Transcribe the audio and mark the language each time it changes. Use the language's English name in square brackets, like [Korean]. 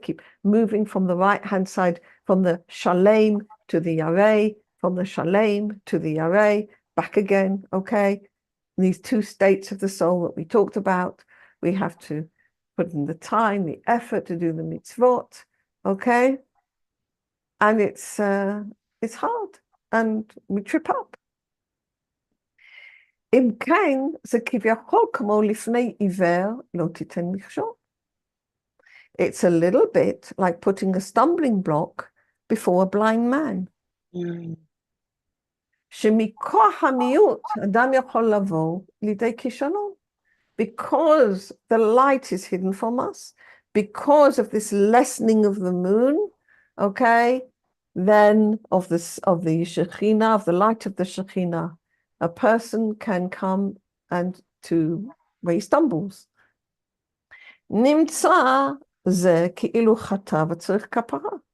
[English] Keep moving from the right-hand side, from the shalem to the yareh, from the shalem to the yareh, back again, okay? These two states of the soul that we talked about, we have to put in the time, the effort to do the mitzvot, okay? And it's hard, and we trip up. [Hebrew] אם כן, זה כביכול כמו לפני עיוור, לא תיתן מכשול. [English] It's a little bit like putting a stumbling block before a blind man. [Hebrew] שמכוח המיעוט, אדם יכול לבוא לידי כישלון. [English] Because the light is hidden from us, because of this lessening of the moon, okay, then of the Shekhinah, of the light of the Shekhinah, a person can come and to where he stumbles. [Hebrew] נמצא זה כאילו חטא וצריך כפרה.